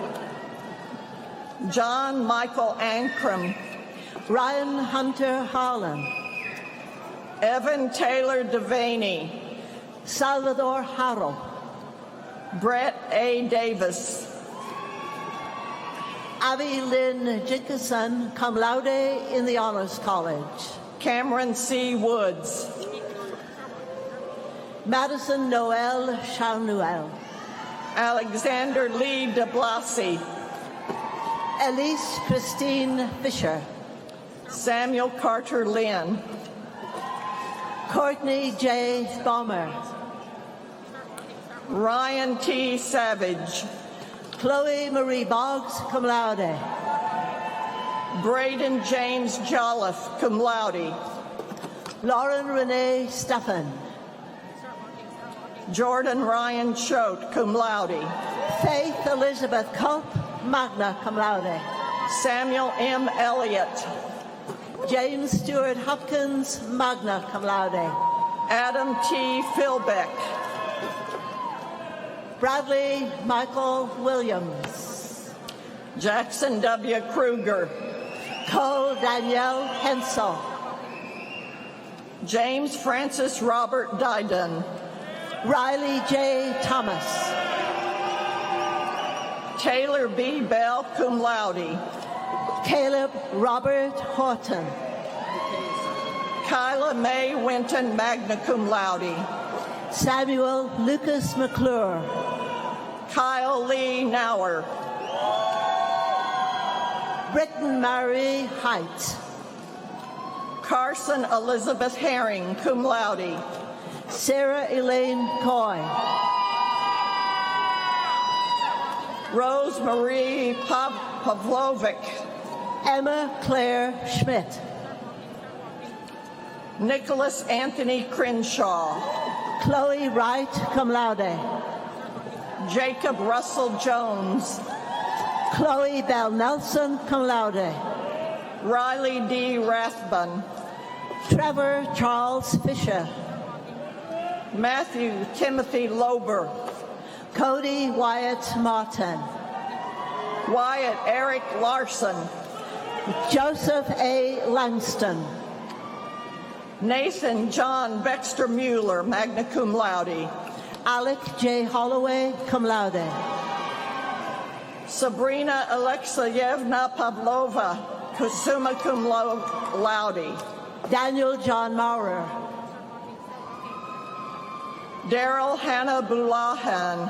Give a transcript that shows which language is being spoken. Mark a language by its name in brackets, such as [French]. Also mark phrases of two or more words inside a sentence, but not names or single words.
[English] John Michael Ankrum. Ryan Hunter Harlan. Evan Taylor Devaney. Salvador Harrell. Brett A. Davis. Abby Lynn Jickerson, [Latin] cum laude [English] in the Honors College. Cameron C. Woods. Madison Noel Charnuel. Alexander Lee de Blasi. Elise Christine Fisher. Samuel Carter Lynn. Courtney J. Bomber. Ryan T. Savage. Chloe Marie Boggs, [Latin] cum laude. [English] Braden James Jolliffe, [Latin] cum laude. [English] Lauren Renee Stephan. Jordan Ryan Choate, [Latin] cum laude. [English] Faith Elizabeth Culp, [Latin] magna cum laude. [English] Samuel M. Elliott. James Stewart Hopkins, [Latin] magna cum laude. [English] Adam T. Philbeck. Bradley Michael Williams. Jackson W. Kruger. Cole Danielle Hensel. James Francis Robert Dydon. Riley J. Thomas. Taylor B. Bell, [Latin] cum laude. [English] Caleb Robert Horton. Kyla Mae Winton, [Latin] magna cum laude. [English] Samuel Lucas McClure. Kyle Lee Nauer. Britton Marie Height. Carson Elizabeth Herring, [Latin] cum laude. [English] Sarah Elaine Coy. Rose Marie Pavlovic. Emma Claire Schmidt. Nicholas Anthony Crenshaw. Chloe Wright, [Latin] cum laude. [English] Jacob Russell Jones. Chloe Bell Nelson, [Latin] cum laude. [English] Riley D. Rathbun. Trevor Charles Fisher. Matthew Timothy Lober. Cody Wyatt Martin. Wyatt Eric Larson. Joseph A. Langston. Nathan John Baxter Mueller, [Latin] magna cum laude. [English] Alec J. Holloway, [Latin] cum laude. [English] Sabrina Alexeyevna Pavlova, [Latin] summa cum laude. [English] Daniel John Maurer. Daryl Hannah Bulahan.